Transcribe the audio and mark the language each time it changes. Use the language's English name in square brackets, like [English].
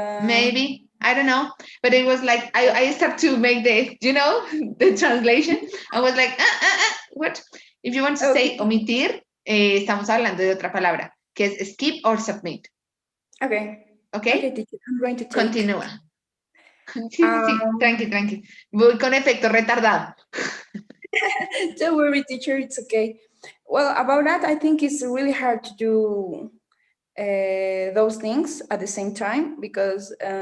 [English] maybe, I don't know, but it was like I started to make the translation. I was like what if you want to say omitir, [Spanish] estamos hablando de otra palabra que es [English] skip or submit. Okay, teacher, I'm going to take. [Spanish] Continúa. Sí, tranqui, voy con efecto retardado. [English] Don't worry, teacher, it's okay. Well, about that, I think it's really hard to do those things at the same time, because